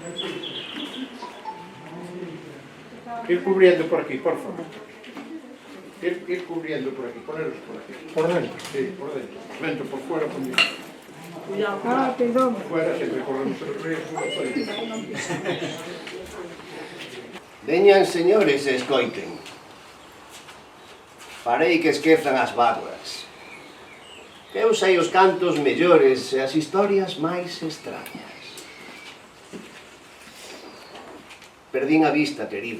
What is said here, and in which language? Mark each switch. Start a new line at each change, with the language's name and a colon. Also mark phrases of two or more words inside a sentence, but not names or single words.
Spanish: Ir cubriendo por aquí, por favor. Ir cubriendo por aquí, ponerlos por aquí. Por dentro. Sí, por dentro. Dentro, por fuera, por dentro. Ah, perdón. Por fuera siempre corremos el riesgo.
Galician: Veñan, señores, e escoiten. Farei que esquezan as bágoas. Que eu sei os cantos mellores e as historias máis extrañas. Perdín a vista, querida.